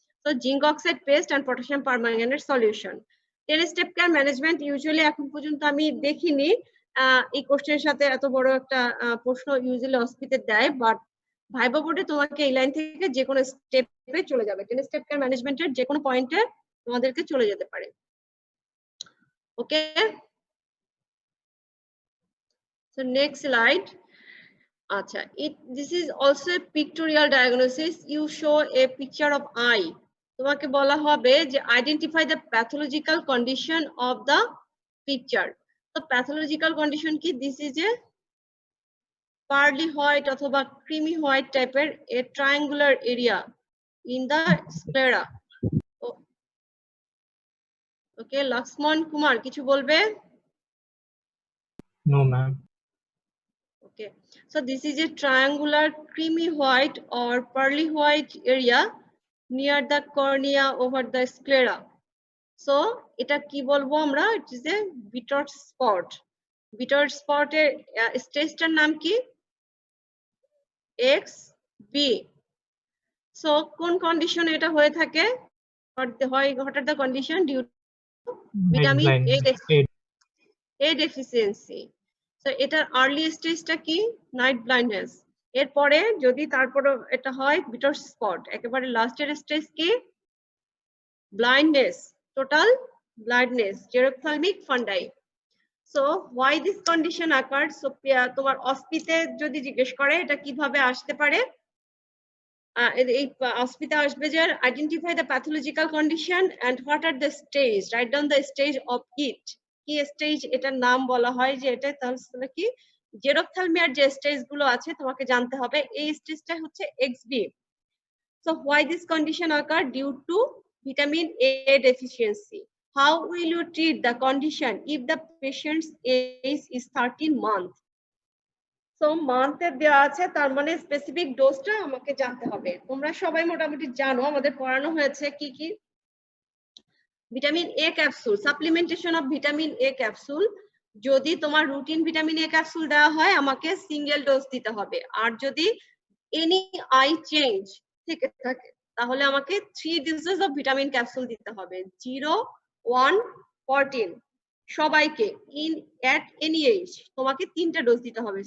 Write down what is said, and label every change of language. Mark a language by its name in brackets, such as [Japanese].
[Bangla] তো zinc oxide paste and potassium permanganate solution. 10 step care management usually এখন পর্যন্ত আমি দেখিনি এই কোশ্চেনের সাথে এত বড় একটা প্রশ্ন ইউজুয়ালি অসপিতে দেয়, বাট ভাইবা বোর্ডে তোমাকে এই লাইন থেকে যে কোনো স্টেপে চলে যাবে, 10 স্টেপ কেয়ার ম্যানেজমেন্টের যে কোনো পয়েন্টে তোমাদেরকে চলে যেতে পারে। [English] Okay, so next slide. Acha, this is also a pictorial diagnosis. You show a picture of eye. [Bangla] তোমাকে বলা হবে যে [English] identify the pathological condition of the picture. তো pathological condition কি? This is a pearly white অথবা creamy white টাইপের a triangular area in the sclera. [Bangla] ওকে, লক্ষ্মণ কুমার কিছু বলবে? [English] No, ma'am. Okay, so this is a triangular creamy white or pearly white area near the cornea over the sclera. So [Bangla] এটা কি বলবো আমরা? [English] It is a bitter spot. [Bangla] Bitter spot এর স্টেজটার নাম কি? XB. So কোন কন্ডিশন এটা হয়ে থাকে? [English] What are the condition due to vitamin A deficiency? [Bangla] তো এটার আর্লি স্টেজটা কি? Night blindness. এরপরে যদি তারপরে এটা হয় বিটার স্পট, একেবারে লাস্টের স্টেজ কি? Blindness, total blindness, জেরোপথ্যালমিক ফান্ডাই। [English] So why this condition occur? So [Bangla] তোমার অসপিতে যদি জিজ্ঞেস করে এটা কিভাবে আসতে পারে, এই অসপিতে আসবে যে [English] Identify the pathological condition and what are the stage, write down the stage of it. [Bangla] কি স্টেজ এটার নাম বলা হয় যে এটা, তাহলে কি জেরোপথ্যালমিয়ার যে স্টেজ গুলো আছে তোমাকে জানতে হবে, এই স্টেজটা হচ্ছে XB. [English] So why this condition occur? Due to vitamin A deficiency. How will you treat the condition if the patient's age is 13 months? [Bangla] So মান্থে দেওয়া আছে, তার মানে স্পেসিফিক ডোজটা আমাকে জানতে হবে। তোমরা সবাই মোটামুটি জানো, আমাদের পড়ানো হয়েছে কি কি। Vitamin A capsule, supplementation of vitamin A capsule. যদি তোমার রুটিন ভিটামিন A ক্যাপসুল দেওয়া হয় আমাকে সিঙ্গেল ডোজ দিতে হবে, আর যদি এনি আই চেঞ্জ থেকে থাকে তাহলে আমাকে 3 ডোজেস অফ ভিটামিন ক্যাপসুল দিতে হবে, 0, 1, 14 সবাইকে ইন এট এনি এজ তোমাকে 3টা ডোজ দিতে হবে।